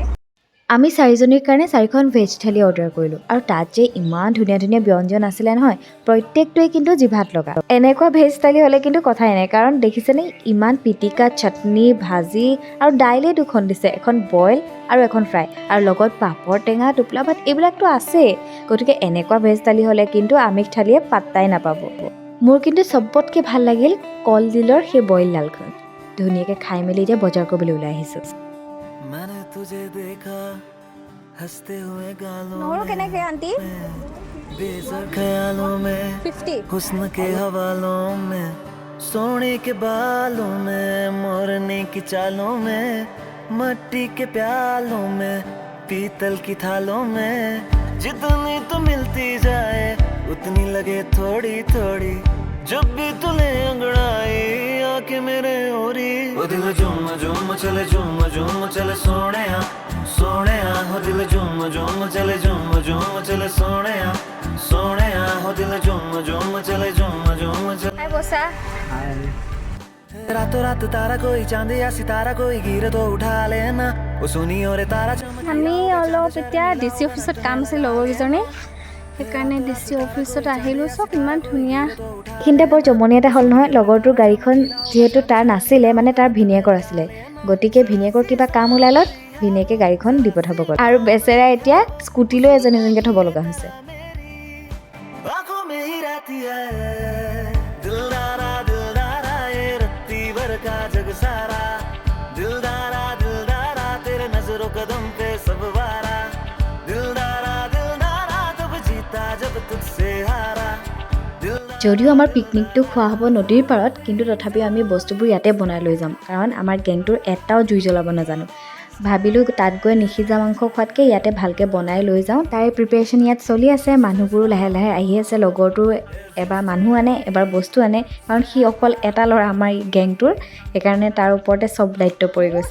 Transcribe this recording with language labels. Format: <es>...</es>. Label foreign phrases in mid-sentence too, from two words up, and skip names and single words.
<as>আমি 4জনীৰ কাৰণে 4খন ভেজ থালি অৰ্ডাৰ কৰিলোঁ আৰু তাত যে ইমান ধুনীয়া ধুনীয়া ব্যঞ্জন আছিলে নহয় প্ৰত্যেকটোৱে কিন্তু জিভাত লগা এনেকুৱা ভেজ থালি হ'লে কিন্তু কথাই নাই কাৰণ দেখিছেনে ইমান পিটিকা চাটনি ভাজি আৰু দাইলে 2খন দিছে এখন বইল আৰু এখন ফ্ৰাই আৰু লগত পাপৰ টেঙা টোপলা ভাত এইবিলাকতো আছেই গতিকে এনেকুৱা ভেজ থালি হ'লে কিন্তু আমিষ থালিয়ে পাত্তাই নাপাব মোৰ কিন্তু চবতকৈ ভাল লাগিল কলডিলৰ সেই বইল ডালখন ধুনীয়াকৈ খাই মেলি এতিয়া বজাৰ কৰিবলৈ ওলাই আহিছোঁ</as> <hi>मैंने तुझे देखा हंसते हुए गालों</hi> <as>নহৰু কেনেকৈ আণ্টি</as> <hi>बेसर ख्यालों में 50 हुस्न के हवालों में सोने के बालों में मोरने की चालों में मट्टी के प्यालों में पीतल की थालों में जितनी तो मिलती जाए उतनी लगे थोड़ी थोड़ी जब भी तुले अंगड़ाई आके मेरे ओरी ओ दिल झूम झूम चले सोने हो दिल झूम चले सोने हो दिल झूम चले</hi> <as>হাই বসা</as> <hi>रातों रात तारा कोई चांद या सितारा कोई गिर तो उठा लेना ओ सुनी और तारा</hi> <as>আমি অলপ এতিয়া ডিচি অফিচত কাম আছে লগৰকেইজনী সেইকাৰণে ডিচি অফিচত আহিলোঁ চব ইমান ধুনীয়া এইখিনিতে বৰ জমনি এটা হ'ল নহয় লগৰটোৰ গাড়ীখন যিহেতু তাৰ নাছিলে মানে তাৰ ভিনিয়েকৰ আছিলে গতিকে ভিনিয়েকৰ কিবা কাম ওলালত ভিনিয়েকে গাড়ীখন দি পঠাব গ'ল আৰু বেচেৰা এতিয়া স্কুটি লৈ এজনীকে থ'ব লগা হৈছে</as> <hi>आंखों में ही रहती है दिलदारा ये रत्ती भर का जग सारा दिलदारा तेरे नजरों कदम पे सब वारा दिलदारा तब जीता जब तुझसे हारा</hi> <as>যদিও আমাৰ পিকনিকটো খোৱা হ'ব নদীৰ পাৰত কিন্তু তথাপিও আমি বস্তুবোৰ ইয়াতে বনাই লৈ যাম কাৰণ আমাৰ গেংটোৰ এটাও জুই জ্বলাব নাজানো ভাবিলোঁ তাত গৈ নিসিজা মাংস খোৱাতকৈ ইয়াতে ভালকৈ বনাই লৈ যাওঁ। তাৰে প্ৰিপেৰেশ্যন ইয়াত চলি আছে। মানুহবোৰো লাহে লাহে আহি আছে। লগৰটো এবাৰ মানুহ আনে, এবাৰ বস্তু আনে, কাৰণ সি অকল এটা ল'ৰা আমাৰ গেংটোৰ, সেইকাৰণে তাৰ ওপৰতে চব দায়িত্ব পৰি গৈছে।</as>